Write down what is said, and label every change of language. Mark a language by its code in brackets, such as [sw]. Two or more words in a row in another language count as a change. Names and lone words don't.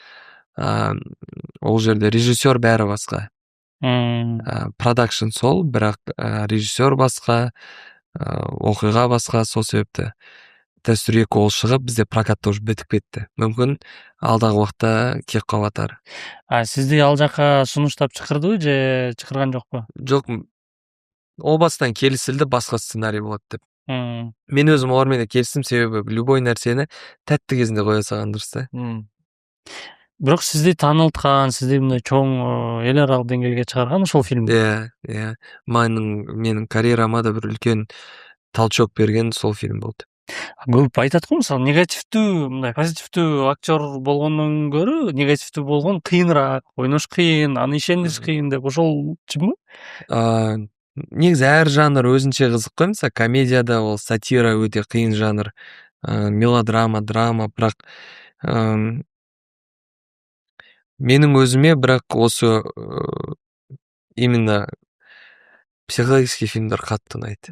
[kk] Ол жерде режиссер бәрі басқа. Продакшн сол, бірақ режиссер басқа, оқиға басқа, сол себепті. Дастур 2 ол шығып, бізде прокатта уже бітіп кетті. Мүмкін алдағы уақытта келіп қалатар. [ky] Сизди ал жакка сунуштап чакырдыбы же чакырган жокпу? [kk] Жоқ, ол бастан келісілді, басқа сценарий болады деп. Мен өзім олармен келістім, себебі любой нәрсені тәтті кезінде қоя салған дұрыс та. [ky] Бирок сизди таанылткан, сизди мындай чоң эл аралык деңгээлге чыгарган ошол фильм. [kk] Иә. Менің карьерама да бір үлкен толчок берген сол фильм болды. [ky] Көп айтат го, мисалы негативдүү, мындай позитивдүү актер болгондон көрө, негативдүү болгон кыйыныраак, ойнош кыйын, аны ишендириш кыйын деп, ошол чынбы? [kk] Негізі әр жанр өзінше қызық қой, мысалы комедияда ол сатира өте қиын жанр, мелодрама, драма, бірақ менің өзіме бірақ осы [ru] именно психологический [kk] фильмдер қатты ұнайды.